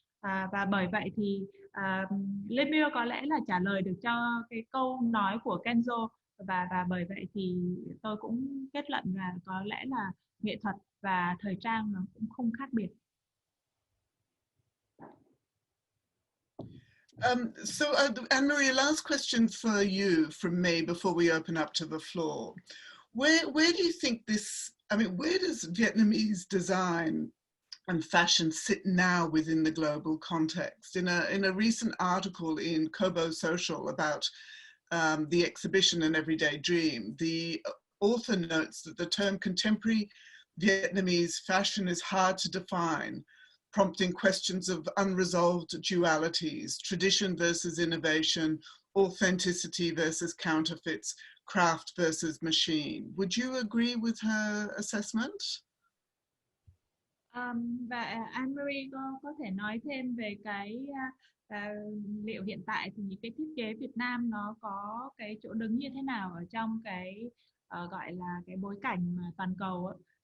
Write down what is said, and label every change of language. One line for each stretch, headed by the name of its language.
Vietnamese: Và bởi vậy thì Lemuel có lẽ là trả lời được cho cái câu nói của Kenzo, và bởi vậy thì tôi cũng kết luận là có lẽ là nghệ thuật và thời trang nó cũng không khác biệt.
English: So Anne Marie, last question for you from me before we open up to the floor. Where do you think this, I mean, where does Vietnamese design and fashion sit now within the global context? In a recent article in Kobo Social about the exhibition An Everyday Dream, the author notes that the term contemporary Vietnamese fashion is hard to define, prompting questions of unresolved dualities, tradition versus innovation, authenticity versus counterfeits, craft versus machine. Would you agree with her assessment?
Vietnamese: Và Ann Marie có thể nói thêm về cái liệu hiện tại thì những cái thiết kế Việt Nam nó có cái chỗ đứng như thế nào ở trong cái gọi là cái bối cảnh mà toàn cầu ấy.